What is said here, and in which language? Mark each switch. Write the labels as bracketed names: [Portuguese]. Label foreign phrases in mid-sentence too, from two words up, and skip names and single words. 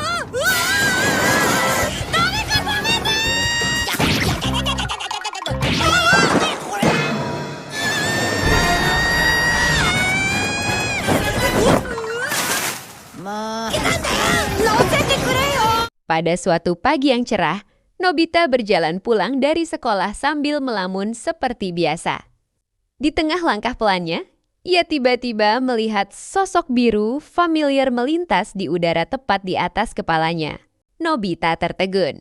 [Japanese] 誰か止めて。もうなんだよ、乗せてくれよ。 [Indonesian] Pada suatu pagi yang cerah, Nobita berjalan pulang dari sekolah sambil melamun seperti biasa. Di tengah langkah pelannya, ia tiba-tiba melihat sosok biru familiar melintas di udara tepat di atas kepalanya. Nobita tertegun.